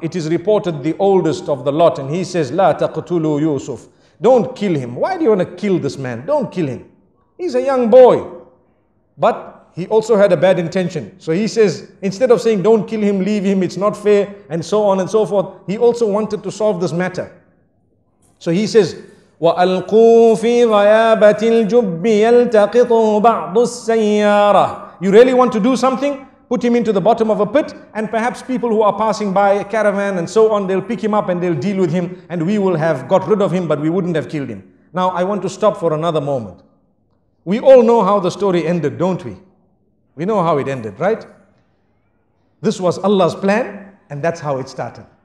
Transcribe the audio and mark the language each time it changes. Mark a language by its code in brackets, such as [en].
[en] It is reported the oldest of the lot, and he says, [ar] لا تقتلوا [en] Yusuf. Don't kill him. Why do you want to kill this man? Don't kill him. He's a young boy. But he also had a bad intention. So he says, instead of saying, don't kill him, leave him, it's not fair, and so on and so forth, he also wanted to solve this matter. So he says, [ar] وَأَلْقُوا فِي غَيَابَةِ الْجُبِّ يَلْتَقِطُوا بَعْضُ السَّيَّارَةِ. [en] You really want to do something? Put him into the bottom of a pit, and perhaps people who are passing by, a caravan and so on, they'll pick him up and they'll deal with him, and we will have got rid of him, but we wouldn't have killed him. Now I want to stop for another moment. We all know how the story ended, don't we? We know how it ended, right? This was Allah's plan, and that's how it started.